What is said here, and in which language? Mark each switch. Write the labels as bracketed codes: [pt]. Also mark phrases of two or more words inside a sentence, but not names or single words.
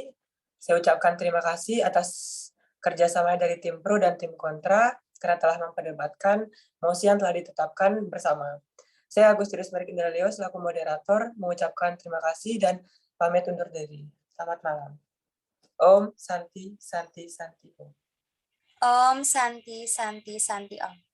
[id] Saya ucapkan terima kasih atas kerjasama dari tim pro dan tim kontra karena telah memperdebatkan mosi yang telah ditetapkan bersama. Saya Agustinus Merik Indraleo selaku moderator mengucapkan terima kasih dan pamit undur diri. Selamat malam. [sa] ॐ शान्ति शान्ति शान्ति ॐ. ॐ शान्ति शान्ति शान्ति ॐ.